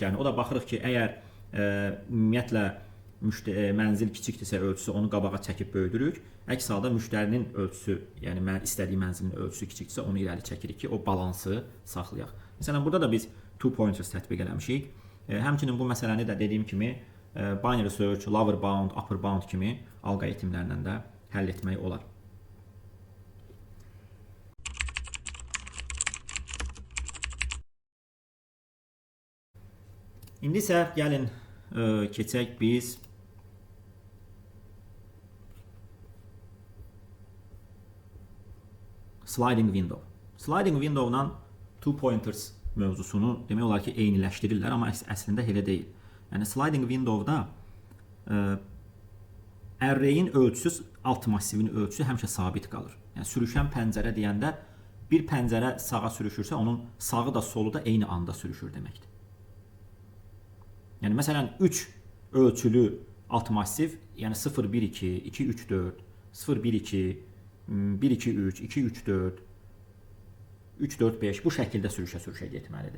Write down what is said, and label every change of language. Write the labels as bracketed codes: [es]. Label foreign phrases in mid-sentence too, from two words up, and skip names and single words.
[az] O da baxırıq ki, əgər ümumiyyətlə mənzil kiçikdirsə ölçüsü, onu qabağa çəkib böyüdürük. Əks halda müştərinin ölçüsü, yəni mən istədiyim mənzilin ölçüsü kiçikdirsə, onu irəli çəkirik ki, o balansı saxlayaq. Məsələn, burada da biz [en] two pointers [az] tətbiq eləmişik. Həmçinin bu məsələni də dediyim kimi [en] binary search, lower bound, upper bound [az] kimi alqoritmlərlə də həll etmək olar. İndi isə gəlin keçək biz [en] sliding window. Sliding window-la two pointers [az] mövzusunu demək olar ki, eyniləşdirirlər, amma əslində elə deyil. Yəni [en] sliding window-da [az] array-in ölçüsü, alt massivin ölçüsü həmişə sabit qalır. Yəni sürüşən pəncərə deyəndə bir pəncərə sağa sürüşürsə, onun sağı da solu da eyni anda sürüşür deməkdir. Yəni məsələn 3 ölçülü alt massiv, yəni 0 1 2 2 3 4 0 1 2 1 2 3 2 3 4 3 4 5 bu şəkildə sürüşə getməlidir.